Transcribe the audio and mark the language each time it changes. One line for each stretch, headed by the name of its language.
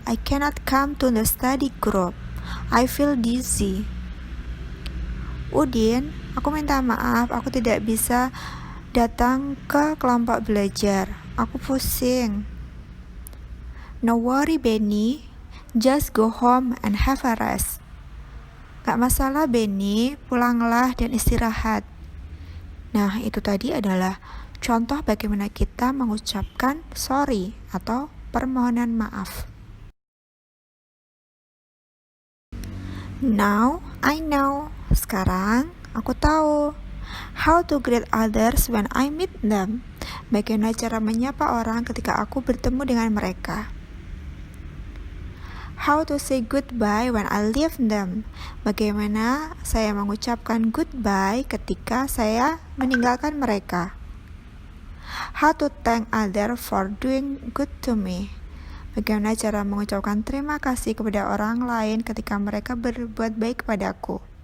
English: I cannot come to the study group. I feel dizzy.
Indonesian: Udin, aku minta maaf, aku tidak bisa datang ke kelompok belajar. Aku pusing.
English: No worry, Benny. Just go home and have a rest.
Indonesian: Gak masalah, Benny. Pulanglah dan istirahat. Nah, itu tadi adalah contoh bagaimana kita mengucapkan sorry atau permohonan maaf.
English: Now I know.
Indonesian: Sekarang aku tahu.
English: How to greet others when I meet them.
Indonesian: Bagaimana cara menyapa orang ketika aku bertemu dengan mereka.
English: How to say goodbye when I leave them.
Indonesian: Bagaimana saya mengucapkan goodbye ketika saya meninggalkan mereka.
English: How to thank others for doing good to me.
Indonesian: Bagaimana cara mengucapkan terima kasih kepada orang lain ketika mereka berbuat baik padaku.